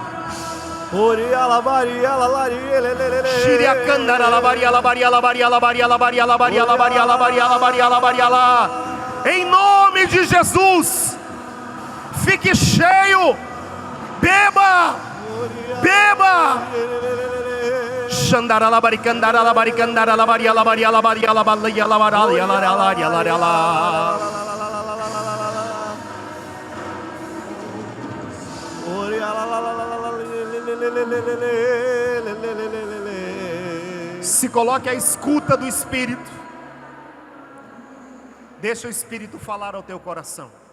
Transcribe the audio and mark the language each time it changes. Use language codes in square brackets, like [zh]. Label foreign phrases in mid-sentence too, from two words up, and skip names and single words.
[pt] Em nome de Jesus. Fique cheio. Beba. Beba. Xandara la baricandara la baricandara la baria la baria la baria la balia la baria la baria la baria la. Se coloque à escuta do Espírito. Deixa o Espírito falar ao teu coração.